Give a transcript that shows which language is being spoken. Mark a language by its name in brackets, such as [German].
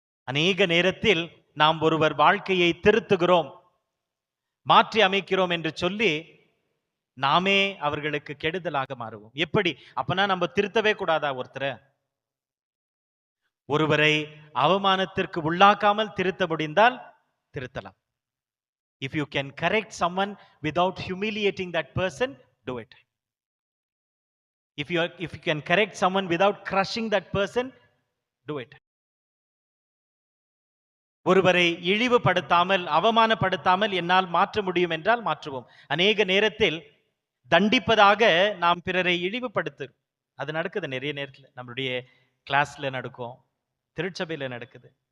[Tamil] அநேக நேரத்தில் நாம் ஒருவர் வாழ்க்கையை திருத்துகிறோம், மாற்றி அமைக்கிறோம் என்று சொல்லி நாமே அவர்களுக்கு கெடுதலாக மாறுவோம். எப்படி? அப்பனா நம்ம திருத்தவே கூடாதா ஒருத்தரை? ஒருவரை அவமானத்திற்கு உள்ளாக்காமல் திருத்த முடிந்தால் திருத்தலாம். [English] If you can correct someone without humiliating that person, do it. If you can correct someone without crushing that person, do it. [Tamil] ஒருவரை இழிவுபடுத்தாமல் அவமானப்படுத்தாமல் என்னால் மாற்ற முடியும் என்றால் மாற்றுவோம். அநேக நேரத்தில் தண்டிப்பதாக நாம் பிறரை இழிவுபடுத்து அது நடக்குது. நிறைய நேரத்தில் நம்மளுடைய கிளாஸ்ல நடக்கும், திருச்சபையில நடக்குது.